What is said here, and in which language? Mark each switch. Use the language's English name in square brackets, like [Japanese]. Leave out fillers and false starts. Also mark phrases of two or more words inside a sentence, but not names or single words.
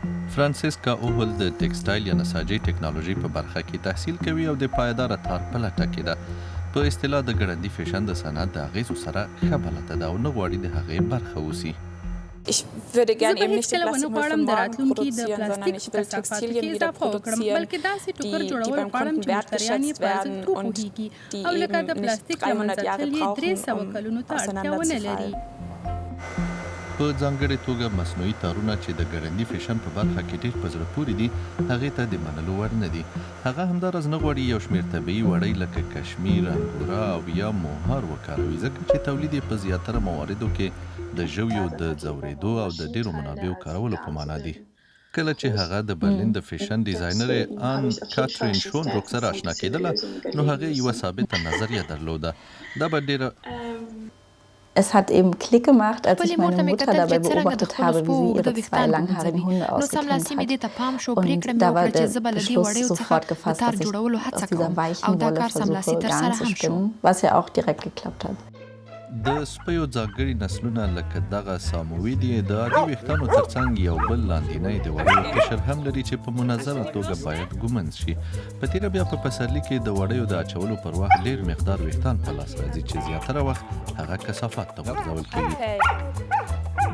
[Pashto] فرانسیسکا اوهل د ټیکسټایل یا نساجي ټکنالوژي په برخه کې تحصیل کوي او د پایداره تار په لټه کې ده. په اصطلاح د ګړندي فیشن د صنعت د اغیزو سره ښه بلده ده او نه غواړي د هغې برخه اوسي. [German] Ich würde gerne eben nicht den Plastikmüll von morgen produzieren, sondern ich will Textilien wieder produzieren, die beim Kunden wertgeschätzt werden und die eben nicht 300 Jahre brauchen, auseinanderzufallen. [Pashto] په ځانګړې توګه مصنوعي تارونه چې د ګړندي فیشن په برخه کې ډېر په زړه پورې دي هغې ته د منلو وړ نه دي. هغه همداراز نه غواړي یو شمېر طبیعي وړۍ لکه کشمیر، انګورا او یا موهار وکاروي ځکه چې تولید یې په زیاتره مواردو کې د ژویو د ځورېدو او د ډېرو منابعو کارولو په معنا دي. کله چې هغه د برلین د فیشن ډیزاینر آن کاترین شونبروک سره آشنا کېدله نو هغې یوه ثابته نظریه درلوده. دا به ډېره [German] Es hat eben Klick gemacht, als ich meine Mutter dabei beobachtet habe, wie sie ihre 2 langhaarigen Hunde ausgekämmt hat. Und da war der Beschluss sofort gefasst, dass ich aus dieser weichen Wolle versuche, Garn zu spinnen, was ja auch direkt geklappt hat. [Pashto] د سپیو ځانګړي نسلونه لکه دغه سامويد د عادي ویښتانو ترڅنګ یو بل لاندینی د وړیو قشر هم لري چې په منظمه توګه باید ګومنځ شي. په تیره بیا په پسرلي کې د وړیو د اچولو پر وخت ډېر مقدار ویښتان په لاس راځي چې زیاتره وخت هغه کثافات ته غورځول کېږي.